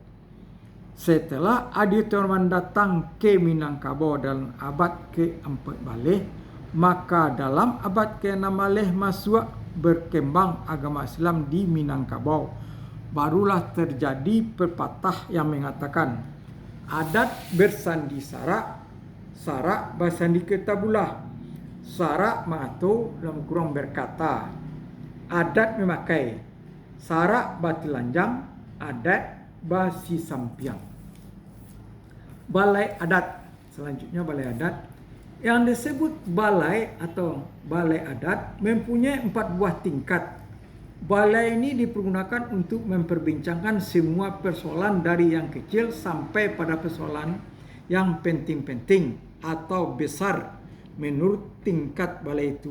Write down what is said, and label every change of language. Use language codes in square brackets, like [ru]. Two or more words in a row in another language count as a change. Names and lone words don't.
[id] Setelah Adi Torman datang ke Minangkabau dalam abad ke-14, maka dalam abad ke-16 masuk berkembang agama Islam di Minangkabau. Barulah terjadi pepatah yang mengatakan adat bersandi sarak, sarak bersandi ketabulah. Sarak mengatur dalam kurung berkata, adat memakai. [min] Sarak bati lanjang, adat basi sampiang. [id] Balai adat. Selanjutnya balai adat. Yang disebut balai atau balai adat mempunyai 4 buah tingkat. Balai ini dipergunakan untuk memperbincangkan semua persoalan dari yang kecil sampai pada persoalan yang penting-penting atau besar menurut tingkat balai itu.